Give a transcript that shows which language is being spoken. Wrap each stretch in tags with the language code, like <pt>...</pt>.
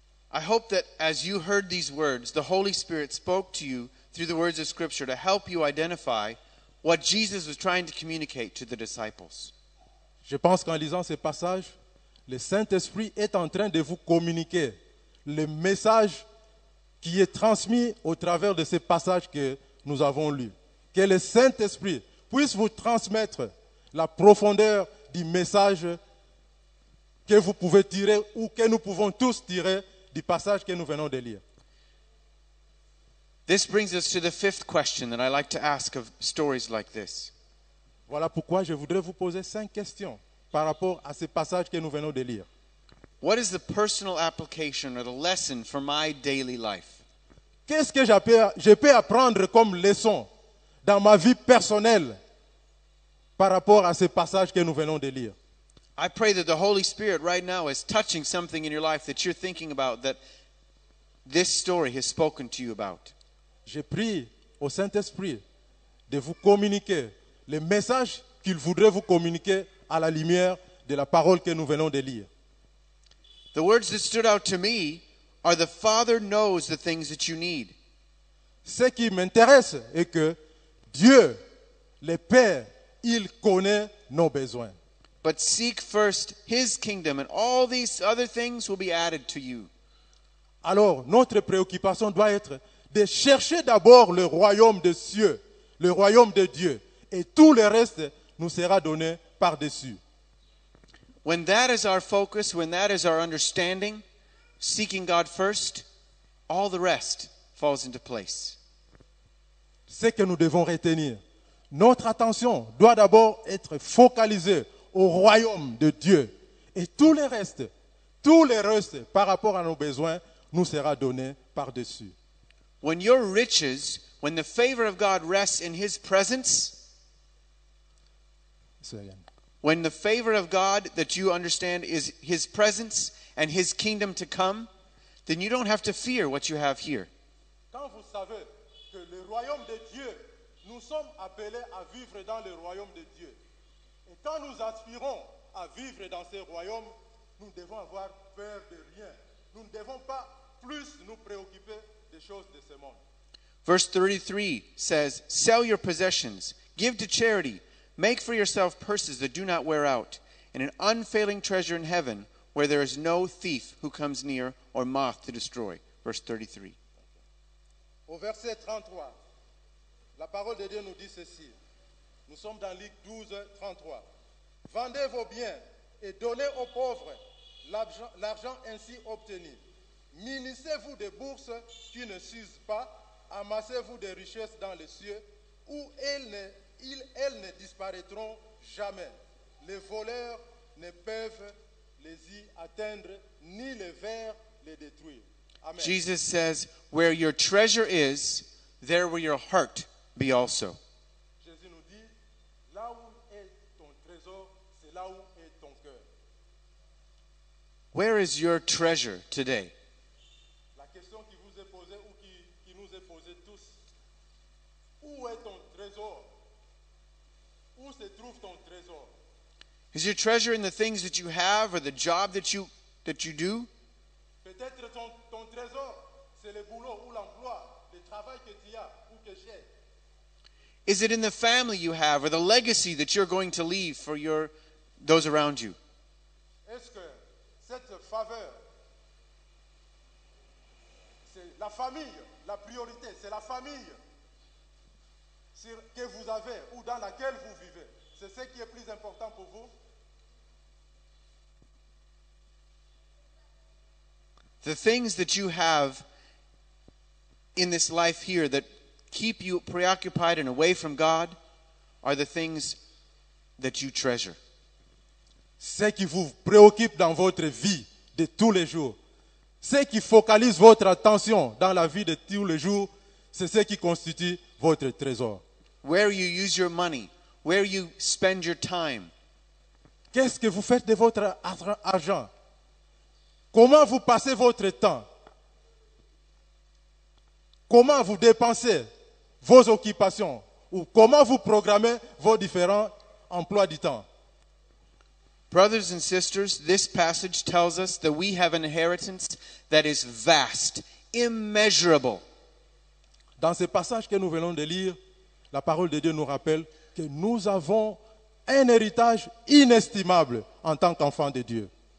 <en>I hope that as you heard these words, the Holy Spirit spoke to you through the words of Scripture to help you identify what Jesus was trying to communicate to the disciples.</en> <fr>Je pense qu'en lisant ces passages, le Saint-Esprit est en train de vous communiquer le message qui est transmis au travers de ces passages que nous avons lus. Que le Saint-Esprit puisse vous transmettre la profondeur du message que vous pouvez tirer ou que nous pouvons tous tirer du passage que nous venons de lire.</fr> <en>This brings us to the fifth question that I like to ask of stories like this.</en> <fr>Voilà pourquoi je voudrais vous poser 5 questions par rapport à ce passage que nous venons de lire.</fr> <en>What is the personal application or the lesson for my daily life?</en> <fr>Qu'est-ce que je peux apprendre comme leçon dans ma vie personnelle par rapport à ce passage que nous venons de lire?</fr> <en>I pray that the Holy Spirit right now is touching something in your life that you're thinking about, that this story has spoken to you about.</en> <fr>Je prie au Saint-Esprit de vous communiquer les messages qu'il voudrait vous communiquer à la lumière de la parole que nous venons de lire.</fr> <en>The words that stood out to me are the Father knows the things that you need.</en> <fr>Ce qui m'intéresse est que Dieu, le Père, il connaît nos besoins.</fr> <en>But seek first His kingdom, and all these other things will be added to you.</en> <fr>Alors, notre préoccupation doit être de chercher d'abord le royaume des cieux, le royaume de Dieu, et tout le reste nous sera donné par-dessus.</fr> <en>When that is our focus, when that is our understanding, seeking God first, all the rest falls into place.</en> <fr>Ce que nous devons retenir, notre attention doit d'abord être focalisée au royaume de Dieu, et tout le reste par rapport à nos besoins nous sera donné par-dessus.</fr> <en>When your riches, when the favor of God rests in His presence, when the favor of God that you understand is His presence and His kingdom to come, then you don't have to fear what you have here.</en> <fr>Quand vous savez que le royaume de Dieu, nous sommes appelés à vivre dans le royaume de Dieu. Et quand nous aspirons à vivre dans ce royaume, nous devons avoir peur de rien. Nous ne devons pas plus nous préoccuper des choses de ce monde.</fr> <en>Verse 33 says, "Sell your possessions, give to charity, make for yourself purses that do not wear out, and an unfailing treasure in heaven, where there is no thief who comes near or moth to destroy." Verse 33.</en> <fr>Au verset 33, la parole de Dieu nous dit ceci. Nous sommes dans Luc 12, 33. Vendez vos biens et donnez aux pauvres l'argent ainsi obtenu. Munissez-vous de bourses qui ne s'usent pas. Amassez-vous des richesses dans les cieux où elles ne disparaîtront jamais. Les voleurs ne peuvent les y atteindre, ni les vers les détruire. Amen.</fr> <en>Jesus says, "Where your treasure is, there will your heart be also."</en> <fr>Jésus nous dit, là où est ton trésor, c'est là où est ton cœur.</fr> <en>Where is your treasure today?</en> <fr>La question qui vous est posée ou qui nous est posée tous, où est ton trésor? Où se trouve ton trésor?</fr> <en>Is your treasure in the things that you have or the job that you do?</en> <fr>Peut-être ton trésor, c'est le boulot ou l'emploi, le travail que tu as ou que j'ai.</fr> <en>Is it in the family you have or the legacy that you're going to leave for those around you?</en> <fr>Est-ce que cette faveur, c'est la famille, la priorité, c'est la famille que vous avez ou dans laquelle vous vivez? C'est ce qui est plus important pour vous?</fr> <en>The things that you have in this life here that keep you preoccupied and away from God are the things that you treasure.</en> <fr>Ce qui vous préoccupe dans votre vie de tous les jours, ce qui focalise votre attention dans la vie de tous les jours, c'est ce qui constitue votre trésor.</fr> <en>Where you use your money, where you spend your time.</en> <fr>Qu'est-ce que vous faites de votre argent? Comment vous passez votre temps? Comment vous dépensez vos occupations? Ou comment vous programmez vos différents emplois du temps?</fr> <en>Brothers and sisters, this passage tells us that we have an inheritance that is vast, immeasurable.</en> <fr>Dans ce passage que nous venons de lire, la parole de Dieu nous rappelle que nous avons un héritage inestimable en tant qu'enfants de Dieu.</fr>